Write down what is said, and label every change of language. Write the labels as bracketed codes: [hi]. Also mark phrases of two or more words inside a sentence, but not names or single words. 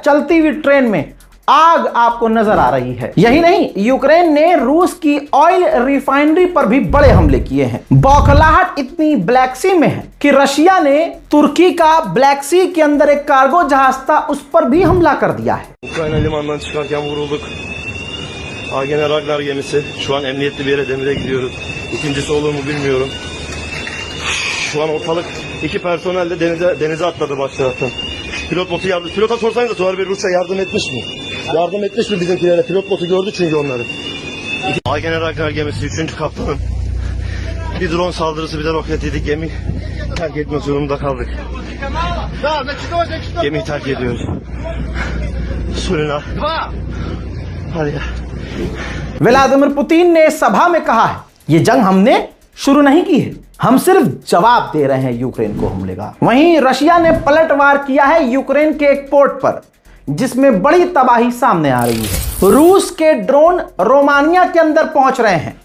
[hi] चलती हुई ट्रेन में आग आपको नजर आ रही है। यही नहीं, यूक्रेन ने रूस की ऑयल रिफाइनरी पर भी बड़े हमले किए हैं। बौखलाहट इतनी ब्लैक सी में है कि रशिया ने तुर्की का ब्लैक सी के अंदर एक कार्गो जहाज था, उस पर भी हमला कर दिया है। [tr] Ukrayna limanından çıkarken vurulduk. Agene Ragnar gemisi. Şu an emniyetli bir yere demire gidiyoruz. İkincisi olur mu bilmiyorum. Şu an ortalık 2 personel de denize atladı baş taraftan. Pilot botu yardım. Pilota sorsanız da Tuğar Bey Rusya yardım etmiş mi? Yardım etmiş mi bizimkilere? Pilot botu gördü çünkü onları. Agene Ragnar gemisi 3. kaptanın. Bir drone saldırısı bir de roket yedik. Gemi terk etmek zorunda kaldık. Gemiyi terk ediyoruz. Surina. Hadi gel. [hi] व्लादिमीर पुतिन ने सभा में कहा है, ये जंग हमने शुरू नहीं की है, हम सिर्फ जवाब दे रहे हैं यूक्रेन को हमले का। वहीं रशिया ने पलटवार किया है यूक्रेन के एक पोर्ट पर। जिसमें बड़ी तबाही सामने आ रही है। रूस के ड्रोन रोमानिया के अंदर पहुंच रहे हैं।